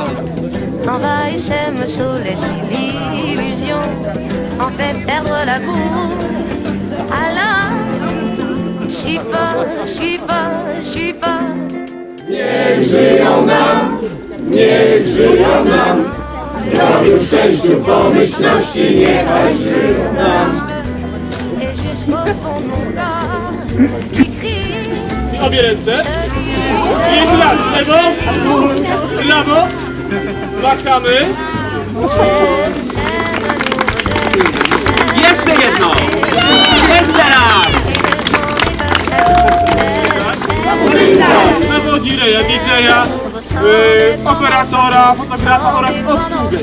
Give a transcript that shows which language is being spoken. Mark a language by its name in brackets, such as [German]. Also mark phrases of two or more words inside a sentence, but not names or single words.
[French] envahissaient, me saoulaient, l'illusion en fait perdre la boule. Alors, je suis folle, je suis folle, je suis folle. [Polish] Niech żyją nam, niech żyją nam, zdrowiu, szczęściu, pomyślności, niechaj żyją nam. [French] Et jusqu'au fond de mon corps, qui crie. [Polish] Obie ręce. Jeszcze raz, lewo, prawo, machamy. Jeszcze jedno. Jeszcze raz. Przewodzi reja, DJ-a, operatora, fotografa oraz obsługę.